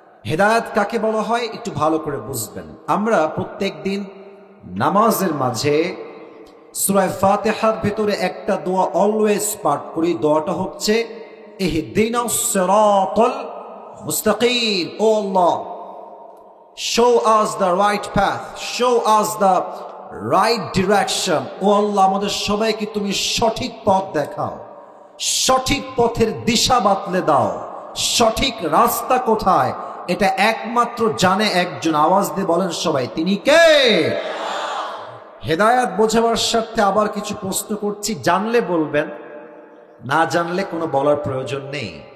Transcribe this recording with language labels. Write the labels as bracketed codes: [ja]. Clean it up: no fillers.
[bn] হেদায়াত কাকে বলা হয় একটু ভালো করে বুঝবেন। আমরা প্রত্যেক দিন নামাজের মাঝে সূরা ফাতিহার ভেতরে একটা দোয়া অলওয়েজ পাঠ করি। দোয়াটা হচ্ছে [ar] ইহদিনাস সিরাতাল মুস্তাকিম। [bn] ও আল্লাহ, [en] show us the right path, show us the right direction। [bn] ও আল্লাহ, আমাদের সবাইকে তুমি সঠিক পথ দেখাও, সঠিক পথের দিশা বাতলে দাও। সঠিক রাস্তা কোথায় এটা একমাত্র জানে একজন। আওয়াজ দিয়ে বলেন সবাই, তিনি কে? হেদায়াত বোঝাবার স্বার্থে আবার কিছু প্রশ্ন করছি, জানলে বলবেন, না জানলে কোনো বলার প্রয়োজন নেই।